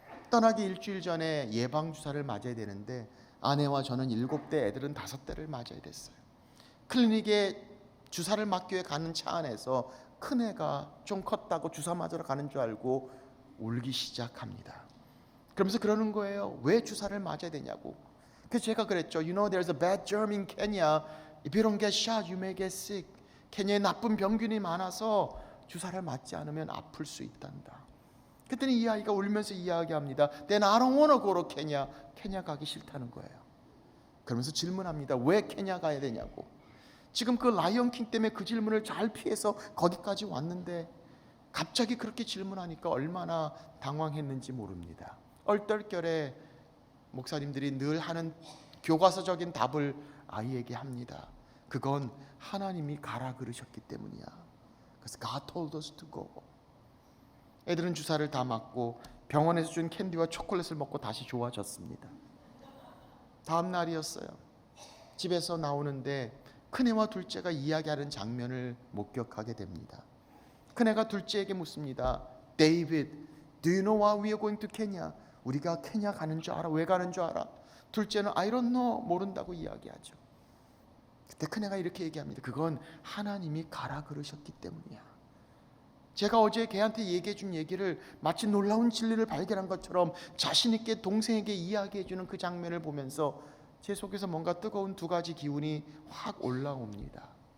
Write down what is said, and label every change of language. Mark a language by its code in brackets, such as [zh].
[ko] 떠나기 일주일 전에 예방주사를 맞아야 되는데 아내와 저는 7대, 애들은 5대를 맞아야 됐어요. 클리닉에 주사를 맞기 위해 가는 차 안에서 큰애가 좀 컸다고 주사 맞으러 가는 줄 알고 울기 시작합니다. 그러면서 그러는 거예요. 왜 주사를 맞아야 되냐고. 그래서 제가 그랬죠. [en] You know there's a bad germ in Kenya. If you don't get shot, you may get sick. [ko] 케냐에 나쁜 병균이 많아서 주사를 맞지 않으면 아플 수 있단다. 그랬더니 이 아이가 울면서 이야기합니다. [en] Then I don't want to go to Kenya. [ko] 케냐 가기 싫다는 거예요. 그러면서 질문합니다. 왜 케냐 가야 되냐고. 지금 그 라이언 킹 때문에 그 질문을 잘 피해서 거기까지 왔는데 갑자기 그렇게 질문하니까 얼마나 당황했는지 모릅니다. 얼떨결에 목사님들이 늘 하는 교과서적인 답을 아이에게 합니다. 그건 하나님이 가라 그러셨기 때문이야. 그래서 [en] God told us to go. [ko] 애들은 주사를 다 맞고 병원에서 준 캔디와 초콜릿을 먹고 다시 좋아졌습니다. 다음 날이었어요. 집에서 나오는데 큰애와 둘째가 이야기하는 장면을 목격하게 됩니다. 큰애가 둘째에게 묻습니다. [en] David, do you know why we are going to Kenya? [ko] 우리가 케냐 가는 줄 알아? 왜 가는 줄 알아? 둘째는 [en] I don't know, [ko] 모른다고 이야기하죠. 그때 큰애가 이렇게 얘기합니다. 그건 하나님이 가라 그러셨기 때문이야. 제가 어제 걔한테 얘기해 준 얘기를 마치 놀라운 진리를 발견한 것처럼 자신 있게 동생에게 이야기해 주는 그 장면을 보면서 제 속에서 뭔가 뜨거운 2가지 기운이 확 올라옵니다.